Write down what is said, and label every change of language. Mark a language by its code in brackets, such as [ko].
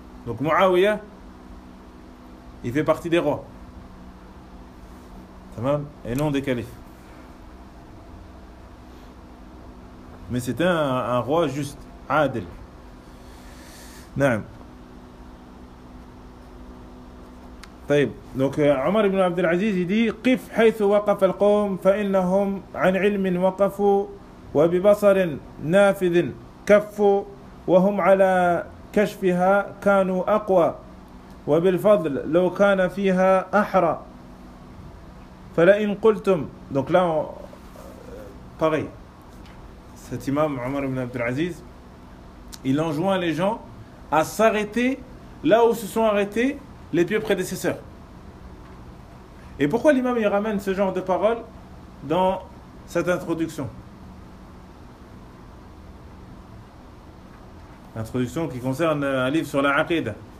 [fr] Donc Muawiya, il fait partie des rois. Tamam. Et non des califes. Mais c'était un roi juste, Adil. [ar] Naam. طيب دونك عمر بن عبد العزيز دي قف حيث وقف القوم فانهم عن علم وقفوا وببصر نافذ كفوا وهم على كشفها كانوا اقوى وبالفضل لو كان فيها احرى فلئن قلتم دونك لا باري [fr] cet imam عمر بن عبد العزيز il enjoint les gens à s'arrêter là où se sont arrêtés les pieux prédécesseurs. Et pourquoi l'imam il ramène ce genre de paroles dans cette introduction? Introduction qui concerne un livre sur la aqida.